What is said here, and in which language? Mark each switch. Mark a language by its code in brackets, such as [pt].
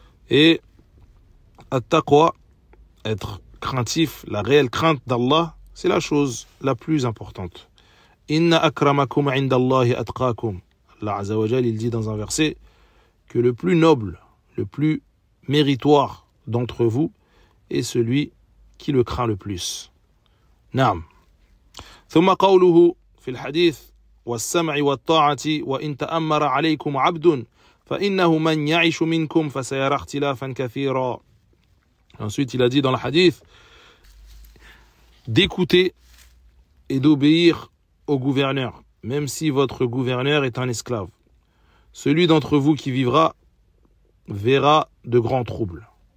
[fr] Et at-taqwa, être craintif, la réelle crainte d'Allah, c'est la chose la plus importante. [ar] Inna akramakum indallahi atqakum. [fr] Allah Azza wa Jal, il dit dans un verset que le plus noble, le plus méritoire d'entre vous est celui qui le craint le plus. Naam. [ar] ثم قوله في الحديث والسمع والطاعة وإن تأمر عليكم عبد فإنه من يعش منكم فسيرى اختلافا كثيرا. [fr] Ensuite, il a dit dans le hadith d'écouter et d'obéir au gouverneur, même si votre gouverneur est un esclave. Celui d'entre vous qui vivra verra de grands troubles.